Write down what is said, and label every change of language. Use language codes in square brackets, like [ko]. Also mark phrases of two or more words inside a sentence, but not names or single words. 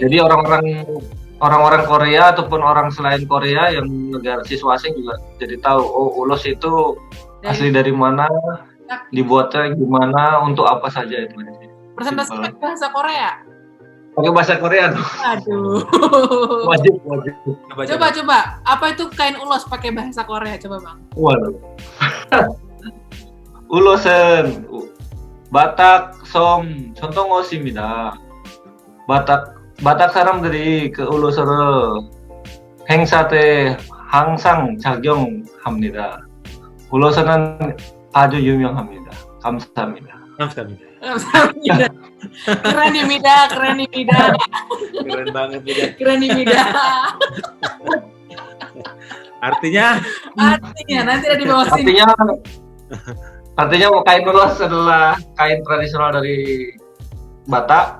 [id] Jadi orang-orang Korea ataupun orang selain Korea yang negara siswa asing juga jadi tahu oh ulos itu asli dari mana, dibuatnya gimana, untuk apa saja itu. Presentasi pakai bahasa Korea. Pakai bahasa Korea tuh. Aduh. Wajib. Coba. Apa itu kain ulos pakai bahasa Korea? Coba bang. Waduh. [ko] 우롯은 바닥 섬 전통 옷입니다. 바닥 사람들이 그 우롯을 행사 때 항상 착용합니다. 우롯은 아주 유명합니다. 감사합니다. 감sahamnida. [id] Keren nih Mida. Keren banget Mida. Keren nih Mida. Artinya Nanti ada di bawah sini. Artinya kain ulos adalah kain tradisional dari Batak.